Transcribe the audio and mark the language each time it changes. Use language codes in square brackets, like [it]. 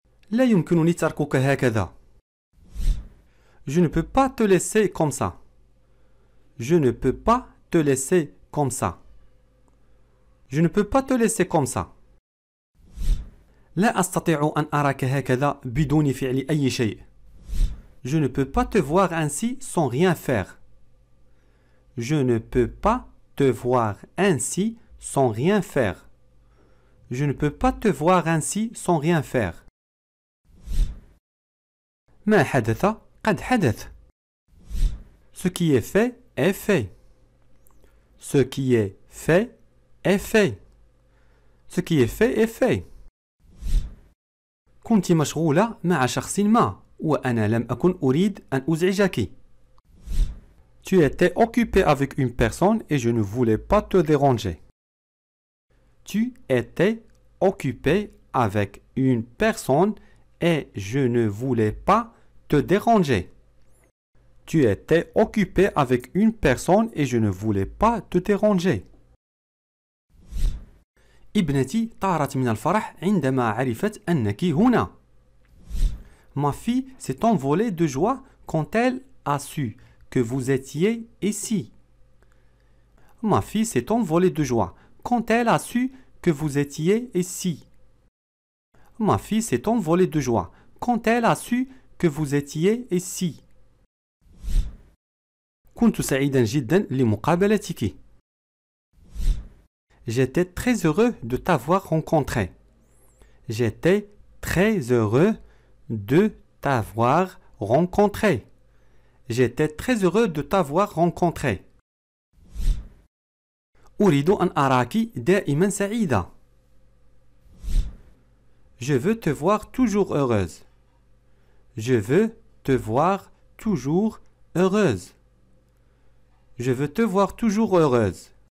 [ar] لا يمكنني تركك هكذا. [fr] Je ne peux pas te laisser comme ça. Je ne peux pas te laisser comme ça. Je ne peux pas te laisser comme ça. [ar] لا أستطيع أن أراك هكذا بدون فعل أي شيء. [fr] Je ne peux pas te voir ainsi sans rien faire. Je ne peux pas te voir ainsi sans rien faire. Je ne peux pas te voir ainsi sans rien faire. [ar] ما حدث قد حدث. [fr] Ce qui est fait est fait. Ce qui est fait est fait. Ce qui est fait est fait. [ar] كنت مشغولة مع شخص ما وأنا لم أكن أريد أن أزعجك. [fr] Tu étais occupé avec une personne et je ne voulais pas te déranger. Tu étais occupé avec une personne et je ne voulais pas te déranger. Tu étais occupé avec une personne et je ne voulais pas te déranger. [ar] ابنتي طارت من الفرح عندما عرفت أنك هنا. [fr] Ma fille s'est envolée de joie quand elle a su que vous étiez ici. Ma fille s'est envolée de joie quand elle a su que vous étiez ici. Ma fille s'est envolée de joie quand elle a su que vous étiez ici. [ar] كنت سعيدا جدا لمقابلتك. [fr] J'étais très heureux de t'avoir rencontré. J'étais très heureux de t'avoir rencontré. J'étais très heureux de t'avoir rencontré. [ar] أريد أن أراك دائما سعيدة. [fr] Je veux te voir toujours heureuse. Je veux te voir toujours heureuse. Je veux te voir toujours heureuse.